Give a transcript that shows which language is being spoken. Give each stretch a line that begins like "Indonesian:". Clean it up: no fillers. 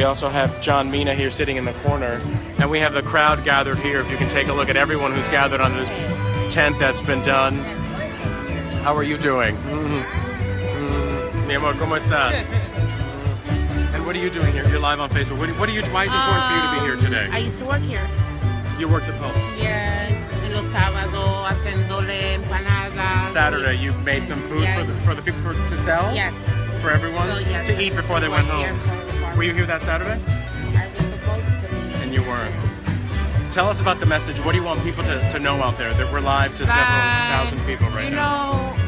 English: We also have John Mina here sitting in the corner. And we have the crowd gathered here. If you can take a look at everyone who's gathered on this tent that's been done. How are you doing?
Spanish: Mi amor, ¿cómo estás?
English: And what are you doing here? You're live on Facebook. What are you, why is it important for you to be here today? I used to work here. You worked at Pulse.
Spanish: Yes, en los sábados haciéndole empanadas.
English: Saturday, you made some food Yes. for the people to sell? Yes. For everyone? So, yes, to eat before they went home? Were you here that Saturday? I was supposed to be. And you weren't. Tell us about the message. What do you want people to know out there? That we're live to several thousand people right now.